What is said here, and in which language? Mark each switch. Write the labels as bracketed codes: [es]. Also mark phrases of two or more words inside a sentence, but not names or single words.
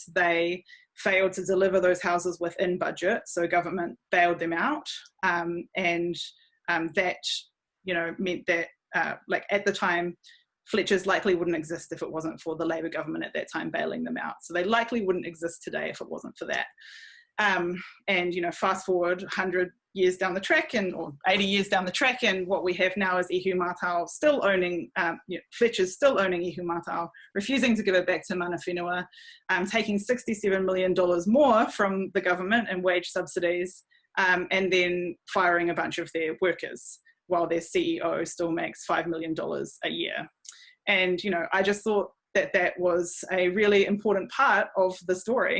[en] They failed to deliver those houses within budget, so government bailed them out, and that meant that at the time, Fletcher's likely wouldn't exist if it wasn't for the Labour government at that time bailing them out. So they likely wouldn't exist today if it wasn't for that. And fast forward 100 years down the track, or 80 years down the track, and what we have now is Ihu Mātau still owning, Fletcher's still owning Ihu Mātau, refusing to give it back to [mi] mana whenua, [en] taking $67 million more from the government in wage subsidies, and then firing a bunch of their workers while their CEO still makes $5 million a year. And, I just thought that was a really important part of the story.